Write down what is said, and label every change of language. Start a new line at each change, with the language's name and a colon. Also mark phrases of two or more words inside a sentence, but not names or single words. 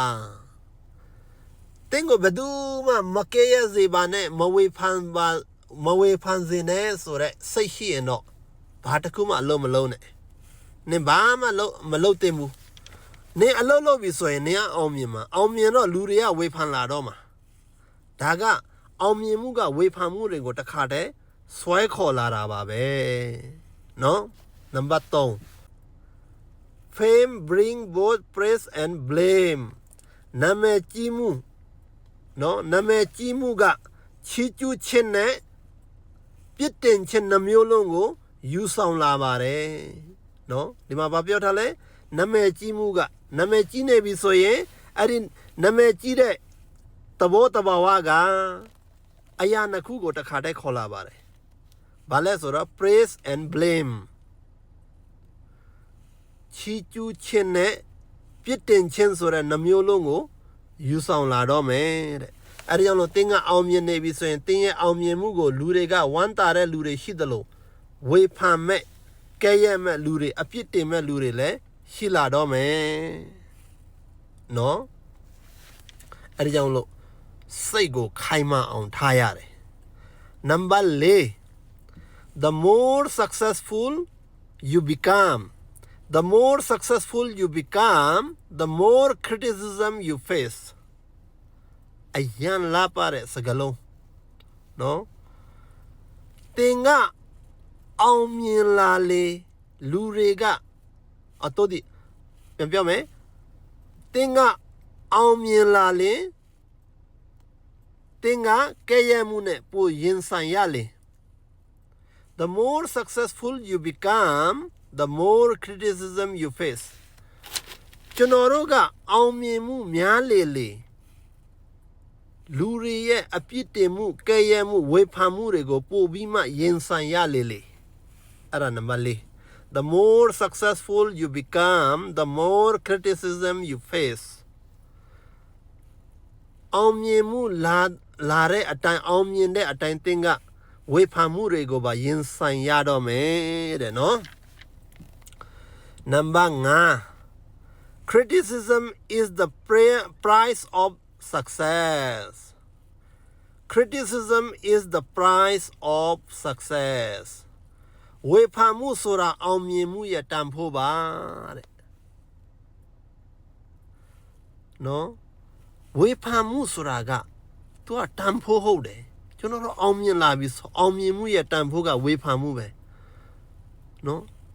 Burmese: တင်းကိုဘယ်သူမှမကဲရစေပါနဲ့မဝေဖန်စေနဲ့ဆိုတဲ့စိတ်ရှိရင်တော့ဘာတစ်ခုမှအလုံးမလုံးနဲ့နင်ဘာမှမလုပ်သင့်ဘူးနင်အ လုပ်လုပ်ပြီဆိုရင်နင်ကအောင်မြင်မှာအောင်မြင်တော့လူတွေကဝေဖန်လာတော့မှာဒါကအောင်မြင်မှုကဝေဖန်မှုတွေကိုတခါတည်း ဆွဲခေါ်လာတာပါပဲနော်နံပါတ်3
English: fame bring both praise and blame
Burmese: နာမည်ကြီးမှု နော်နာမည်ကြီးမှုကချီးကျူးခြင်းနဲ့ပြစ်တင်ခြင်းနှမျိုးလုံးကိုယူဆောင်လာပါတယ်နော်ဒီမှာဗာပြောထားလဲနာမည်ကြီးမှုကနာမည်ကြီးနေပြီဆိုရင်အဲ့ဒီနာမည်ကြီးတဲ့သဘောတဘာဝကအရာနှစ်ခုကိုတစ်ခါတည်းခေါ်လာပါတယ်ဘာလဲဆိုတော့
English: praise and blame
Burmese: ချီးကျူးခြင်းနဲ့ပြစ်တင်ခြင်းဆိုတဲ့နှမျိုးလုံးကိုယူဆောင်လာတော့မယ်တဲ့အဲ့ဒီကြောင့် လို့သင်ကအောင်မြင်နေပြီဆိုရင်သင်ရဲ့အောင်မြင်မှုကိုလူတွေကဝမ်းသာတဲ့လူတွေရှိသလိုဝေဖန်မဲ့ကဲရဲ့မဲ့လူတွေအပြစ်တင်မဲ့လူတွေလည်းရှိလာတော့မယ်နော်အဲ့ဒီကြောင့်လို့စိတ်ကိုခိုင်မာအောင်ထားရတယ်နံပါတ်4
English: the more successful you become the more criticism you face
Burmese: အယံလာပါတဲ့စကားလုံးနော်သင်ကအောင်မြင်လာလေလူတွေကအတော့ဒီပြန်ပြောမယ်သင်ကအောင်မြင်လာလေ သင်ကကဲရမှုနဲ့ပိုရင်ဆိုင်ရလေ
English: the more successful you become the more criticism you
Burmese: face ကျွန်တော်တို့ကအောင်မြင်မှုများလေလူတွေရဲ့အပြစ်တင်မှုကဲရမှုဝေဖန်မှုတွေကိုပို့ပြီးမှရင်ဆိုင်ရလေအဲ့ဒါနံပါတ်4
English: the more successful you become the more criticism you face
Burmese: အောင်မြင်မှုလာတဲ့အတိုင်းအောင်မြင်တဲ့အတိုင်းသင်ကဝေဖန်မှုတွေကိုပါရင်ဆိုင်ရတော့မယ်တဲ့နော်နံပါတ်5
English: criticism is the price of success criticism is the price of success
Burmese: ဝေဖန်မှုဆိုတာအောင်မြင်မှုရဲ့တန်ဖိုးပါတဲ့နော်ဝေဖန်မှုဆိုတာကသူကတန်ဖိုးဟုတ်တယ်ကျွန်တော်တို့အောင်မြင်လာပြီအောင်မြင်မှုရဲ့တန်ဖိုးကဝေဖန်မှုပဲနော်